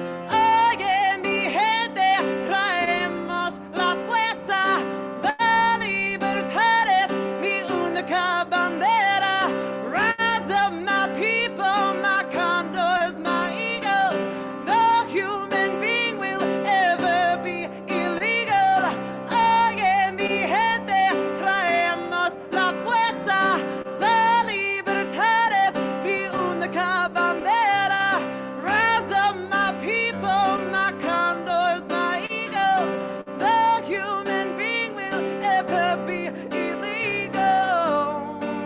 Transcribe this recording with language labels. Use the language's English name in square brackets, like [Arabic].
[Spanish] Oye, mi gente, traemos la fuerza, la libertad es mi única bandera. [English] Rise up, my people, my condors, my eagles. No human being will ever be illegal. [Spanish] Oye, mi gente, traemos la fuerza, la libertad es mi única bandera. [English] Rise up, my people, my condors, my eagles. No human being will ever be illegal.